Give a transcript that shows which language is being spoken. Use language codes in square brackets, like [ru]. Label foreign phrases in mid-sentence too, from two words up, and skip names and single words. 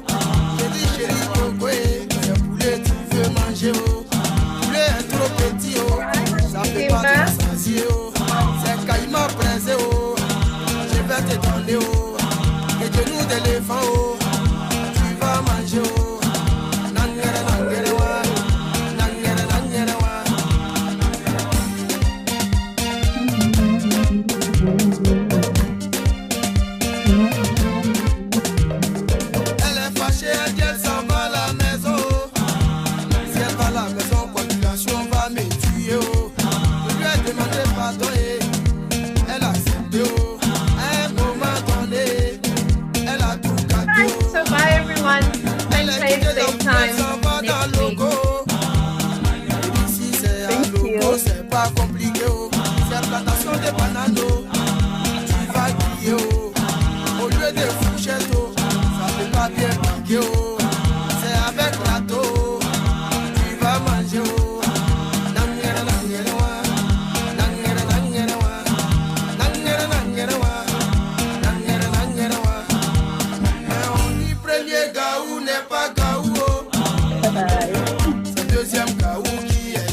[fr] Je dis chérie Coco, c'est poulet tu veux manger, oh. Poulet est trop petit, oh. Ça peut pas te sacier, oh. C'est caïma braisé, oh. Je vais te donner, oh. Et genoux d'éléphant, oh. Tu vas manger, oh. Nangere nangere wa, nangere nangere wa. Elle est fâchée, elle dit elle s'en va à la maison. Si elle va à la maison, population va me tuer, oh. Je lui ai demandé pardon et elle a accepté, oh. À un moment donné, elle a tout gâté, oh. [en] So bye everyone. [fr] Elle [en] Thanks [fr] est [en] for [fr] quittée [en] same [fr] donc elle s'en [en] time [fr] va dans [en] next [fr] le [en] week. [fr] logo. Ici c'est un logo, c'est pas compliqué, oh. C'est plantation de bananes, oh. Tu vas crier, oh. Au lieu de fourchette, oh. Ça peut pas bien piquer, oh. C'est avec râteau, oh. Tu vas manger, oh. Nangere nangere wa. Nangere nangere wa. Nangere nangere wa. Nangere nangere wa. Mais on dit premier gaou n'est pas gaou, oh. C'est deuxième gaou qui est